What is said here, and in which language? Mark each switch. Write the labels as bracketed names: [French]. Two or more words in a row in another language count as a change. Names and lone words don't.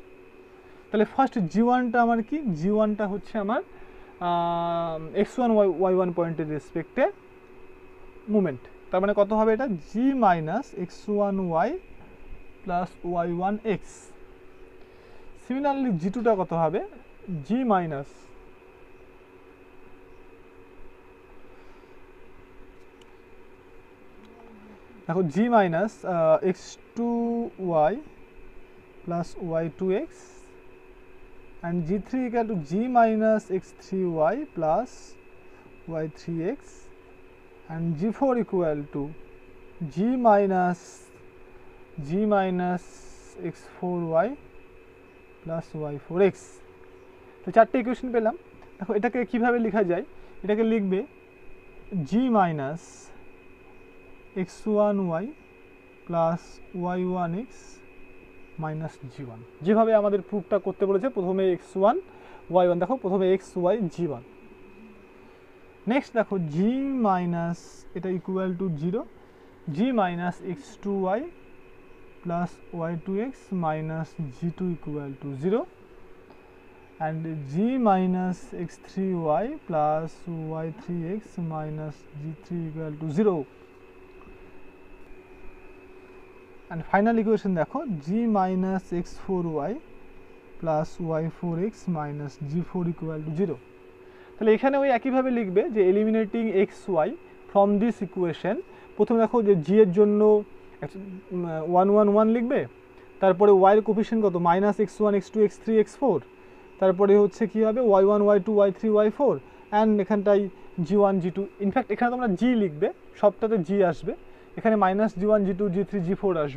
[Bangla] তাহলে ফার্স্ট g1টা আমার কি, g1টা হচ্ছে আমার x1, y1 পয়েন্টের রেসপেক্টে মুভমেন্ট, তার মানে কত হবে এটা [English] g minus x1y plus y1x. [Bangla] সিমিলারলি g2টা কত হবে g মাইনাস দেখো [English] g minus x2y plus y2x and g3 equal to g minus x3y plus y3x and g4 equal to g minus x4y plus y4x। [Bangla] তো চারটে ইকুয়েশন পেলাম। দেখো এটাকে কিভাবে লেখা যায়, এটাকে লিখবে [English] g minus x1y plus y1x [Bangla] মাইনাস g1, যেভাবে আমাদের প্রুফটা করতে বলেছে, প্রথমে x1 y1, দেখো প্রথমে x y g1, নেক্সট দেখো g মাইনাস এটা [English] equal to 0, g minus x2y plus y2x minus g2 equal to 0 and g minus x3y plus y3x minus g3 equal to 0 and final equation দেখো g minus x4y plus y4x minus g4 equal to 0। [Bangla] তাহলে এখানে ওই একইভাবে লিখবে যে [English] eliminating xy from this equation, [Bangla] প্রথমে দেখো যে g এর জন্য 1 1 1 লিখবে, তারপরে y এর কোফিশিয়েন্ট কত মাইনাস x1 x2 x3 x4, তারপরে হচ্ছে কি হবে y1 y2 y3 y4 অ্যান্ড এখানটায় G1 G2, ইনফ্যাক্ট এখানে তোমরা G লিখবে, সবটাতে G আসবে, এখানে -G1 G2 G3 G4 আসবে।